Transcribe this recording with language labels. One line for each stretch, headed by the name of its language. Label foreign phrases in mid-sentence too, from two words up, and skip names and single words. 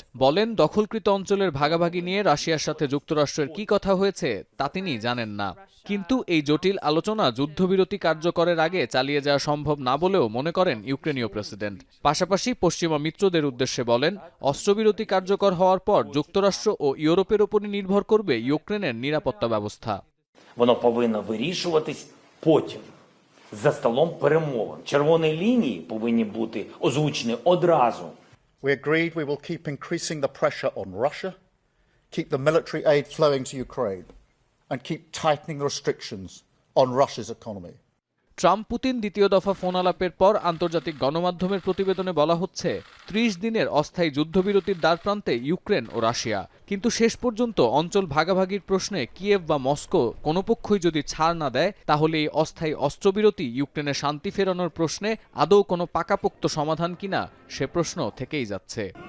Bangla: বলেন, দখলকৃত অঞ্চলের ভাগাভাগি নিয়ে রাশিয়ার সাথে যুক্তরাষ্ট্রের কি কথা হয়েছে তা তিনি জানেন না। কিন্তু এই জটিল আলোচনা যুদ্ধবিরতি কার্যকরের আগে চালিয়ে যাওয়া সম্ভব না বলেও মনে করেন ইউক্রেনীয় প্রেসিডেন্ট। পাশাপাশি পশ্চিমা মিত্রদের উদ্দেশ্যে বলেন, অস্ত্রবিরতি কার্যকর হওয়ার পর যুক্তরাষ্ট্র ও ইউরোপের উপরই নির্ভর করবে ইউক্রেনের নিরাপত্তা ব্যবস্থা।
Ukrainian: За столом перемовин. Червоні лінії повинні бути озвучені одразу.
English: We agreed we will keep increasing the pressure on Russia, keep the military aid flowing to Ukraine, and keep tightening restrictions on Russia's economy.
Bangla: ট্রাম্প পুতিন দ্বিতীয় দফা ফোন আলাপের পর আন্তর্জাতিক গণমাধ্যমের প্রতিবেদনে বলা হচ্ছে, 30 দিনের অস্থায়ী যুদ্ধবিরতির দ্বারপ্রান্তে ইউক্রেন ও রাশিয়া। কিন্তু শেষ পর্যন্ত অঞ্চল ভাগাভাগির প্রশ্নে কিয়েভ বা মস্কো কোনো পক্ষই যদি ছাড় না দেয়, তাহলে এই অস্থায়ী অস্ত্রবিরতি ইউক্রেনে শান্তি ফেরানোর প্রশ্নে আদৌ কোনো পাকাপোক্ত সমাধান কিনা সে প্রশ্ন থেকেই যাচ্ছে।